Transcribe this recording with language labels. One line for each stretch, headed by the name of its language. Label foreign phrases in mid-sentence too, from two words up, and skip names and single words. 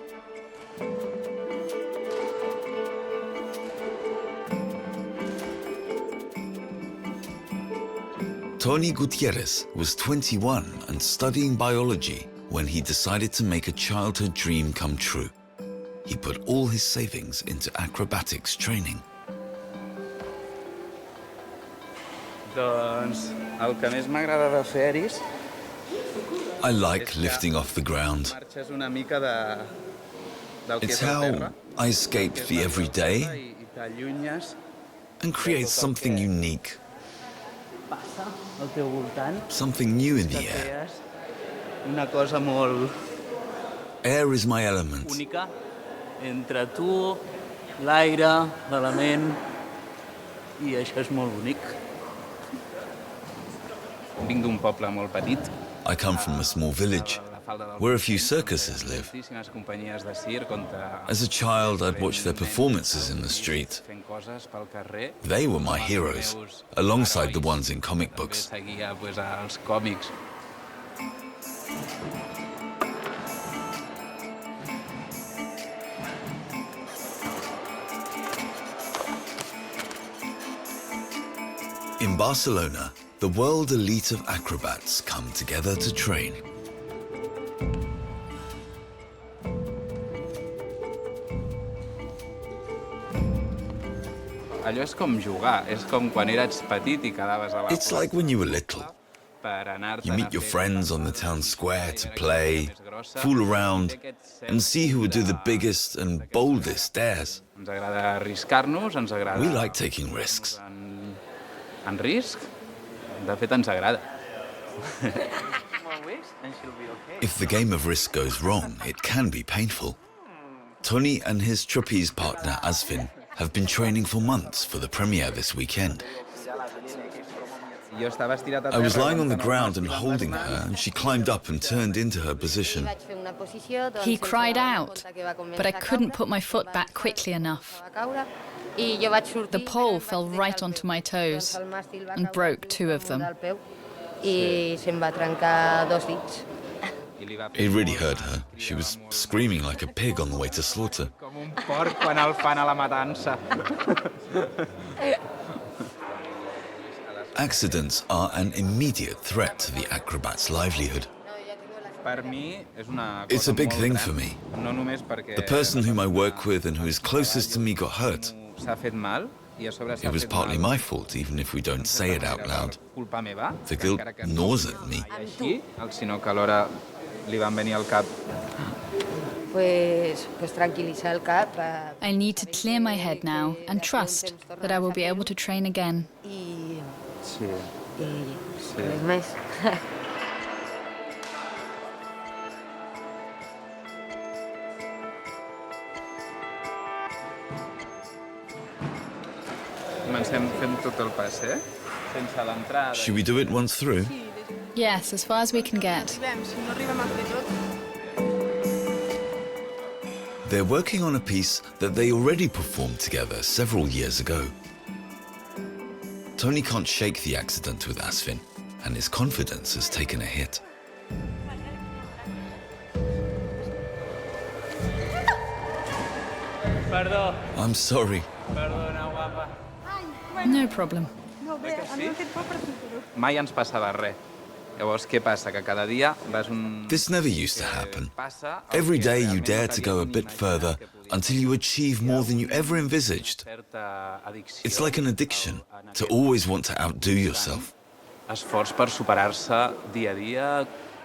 English: Tony Gutierrez was 21 and studying biology when he decided to make a childhood dream come true. He put all his savings into acrobatics training.
Catalan: Doncs el que més m'agrada de fer-hi
English: I like lifting off the ground.
Catalan: marxes una mica del que
English: It's
Catalan: és el
English: how
Catalan: terra,
English: I escape the everyday
Catalan: i t'allunyes
English: and create something unique,
Catalan: passa al teu voltant,
English: something new in the
Catalan: que
English: air.
Catalan: crees una cosa molt
English: Air is my element.
Catalan: única entre tu, l'aire, l'element, i això és molt bonic. Vinc d'un poble molt petit.
English: I come from a small village where a few circuses live.
Catalan: Moltíssimes companyies de circ on
English: As a child, I'd watch their performances in the street.
Catalan: fent coses pel carrer.
English: They were my heroes, alongside the ones in comic books.
Catalan: Seguia pues, els còmics.
English: In Barcelona, the world elite of acrobats come together to train.
Catalan: Allò és com jugar, és com quan eres petit i quedaves a la
English: It's like when you were little.
Catalan: per anar-te'n
English: You
Catalan: a
English: meet your
Catalan: fer
English: friends on the town square to play, fool around, and see who would do the biggest and boldest dares.
Catalan: Ens agrada arriscar-nos, ens agrada...
English: We like taking risks.
Catalan: En risc, de fet ens agrada.
English: If the game of risk goes wrong, it can be painful. Tony and his trapeze partner Asfin have been training for months for the premiere this weekend.
Catalan: Jo estava estirat a
English: I was
Catalan: terra,
English: lying on the
Catalan: doncs,
English: ground and
Catalan: anava
English: holding
Catalan: tirant
English: her, and she climbed up and turned into her position. He cried out, but I couldn't put my foot back quickly enough. The pole fell right onto my toes and broke 2 of them. It really hurt her. She was screaming like a pig on the way to slaughter.
Catalan: com un porc quan el fan a la matança.
English: Accidents are an immediate threat to the acrobat's livelihood.
Catalan: Per mi és una
English: It's a
Catalan: cosa
English: big
Catalan: molt
English: thing
Catalan: gran,
English: for me.
Catalan: No només perquè
English: The person whom I work with and who is closest to me got hurt.
Catalan: s'ha fet mal i a sobre s'ha
English: It was
Catalan: fet
English: partly
Catalan: mal.
English: my fault, even if we don't say it out loud.
Catalan: Culpa meva.
English: The
Catalan: que
English: guilt
Catalan: encara que
English: gnaws at me.
Catalan: I així, sinó que alhora li van venir al cap.
English: I need to clear my head now and trust that I will be able to train again.
Catalan: Sí. Comencem fent tot el passer, sense l'entrada.
English: Should we do it once through? Yes, as far as we can get. They're working on a piece that they already performed together several years ago. Tony can't shake the accident with Asfin, and his confidence has taken a hit.
Catalan: Perdó,
English: I'm sorry.
Catalan: perdona, guapa.
English: No problem.
Catalan: Mai ens passava res. Llavors, què passa? Que cada dia vas un...
English: This never used to happen.
Catalan: Passa el
English: Every
Catalan: que
English: day you
Catalan: realment
English: dare
Catalan: no
English: to go a
Catalan: t'havies
English: bit
Catalan: ni
English: further
Catalan: imaginat que podia
English: until you achieve more than you ever envisaged.
Catalan: certa addicció.
English: It's like an addiction to always want to outdo yourself.
Catalan: Esforç per superar-se dia a dia.